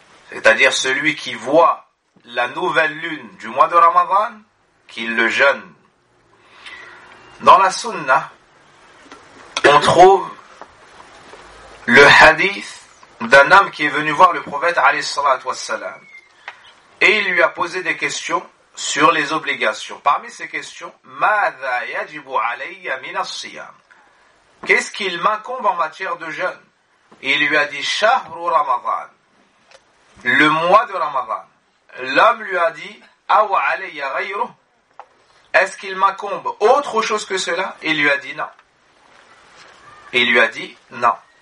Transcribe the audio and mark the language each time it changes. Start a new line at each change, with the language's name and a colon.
French: C'est-à-dire celui qui voit la nouvelle lune du mois de Ramadan, qu'il le jeûne. Dans la sunna, on trouve le hadith d'un homme qui est venu voir le prophète alayhi salatu wassalam. Et il lui a posé des questions sur les obligations. Parmi ces questions,
Arabic: ماذا يجب علي من الصيام ?
French: Qu'est-ce qu'il m'incombe en matière de jeûne ? Il lui a dit
Arabic: شهر رمضان.
French: Le mois de Ramadan. L'homme lui a dit
Arabic: أو علي غيره ?
French: Est-ce qu'il m'incombe autre chose que cela ? Il lui a dit non. Il lui a dit non.